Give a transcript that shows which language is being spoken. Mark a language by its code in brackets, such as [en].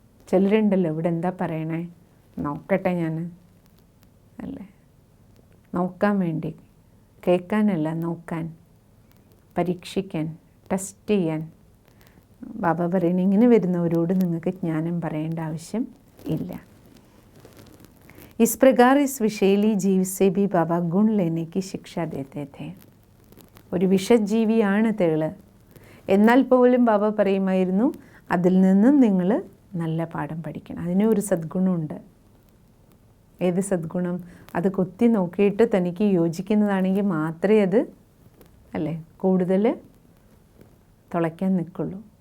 [ml] ചിലരുണ്ടല്ലോ, ഇവിടെ എന്താ പറയണേ, നോക്കട്ടെ ഞാൻ അല്ലേ, നോക്കാൻ വേണ്ടി, കേൾക്കാനല്ല, നോക്കാൻ, പരീക്ഷിക്കാൻ, ടെസ്റ്റ് ചെയ്യാൻ. ബാബ പറയണ ഇങ്ങനെ വരുന്നവരോട് നിങ്ങൾക്ക് ജ്ഞാനം പറയേണ്ട ആവശ്യം ഇല്ല. [hi] इस प्रकार इस विषैली जीव से भी बाबा गुण लेने की शिक्षा देते थे. [ml] ഒരു വിഷജീവിയാണ് തേള്, എന്നാൽ പോലും ബാബ പറയുമായിരുന്നു അതിൽ നിന്നും നിങ്ങൾ നല്ല പാഠം പഠിക്കണം. അതിന് ഒരു സദ്ഗുണമുണ്ട്. ഏത് സദ്ഗുണം? അത് കൊത്തി നോക്കിയിട്ട് തനിക്ക് യോജിക്കുന്നതാണെങ്കിൽ മാത്രമേ അത് അല്ലേ കൂടുതൽ തുളയ്ക്കാൻ നിൽക്കുള്ളൂ.